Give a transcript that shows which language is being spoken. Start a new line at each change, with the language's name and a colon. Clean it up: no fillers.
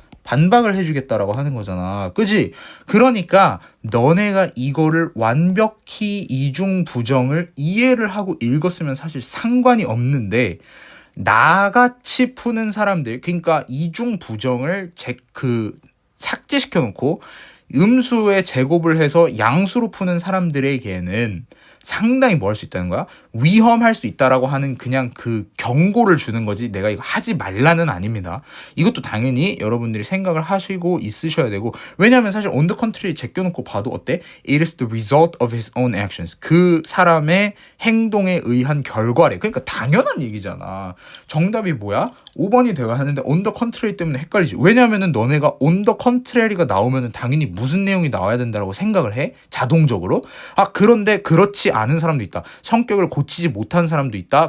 Korean: 반박을 해주겠다라고 하는 거잖아. 그지? 그러니까 너네가 이거를 완벽히 이중 부정을 이해를 하고 읽었으면 사실 상관이 없는데, 나같이 푸는 사람들, 그러니까 이중 부정을 삭제시켜 놓고 음수에 제곱을 해서 양수로 푸는 사람들에게는 상당히 뭐 할 수 있다는 거야? 위험할 수 있다라고 하는 그냥 그 경고를 주는 거지, 내가 이거 하지 말라는 아닙니다. 이것도 당연히 여러분들이 생각을 하시고 있으셔야 되고, 왜냐하면 사실
English: on the contrary
Korean: 제껴놓고 봐도 어때?
English: It is the result of his own actions.
Korean: 그 사람의 행동에 의한 결과래. 그러니까 당연한 얘기잖아. 정답이 뭐야? 5번이 되어야 하는데
English: on the contrary
Korean: 때문에 헷갈리지. 왜냐하면은 너네가 on the contrary가 나오면은 당연히 무슨 내용이 나와야 된다라고 생각을 해? 자동적으로. 아, 그런데 그렇지 않은 사람도 있다. 성격을 고치지 못한 사람도 있다.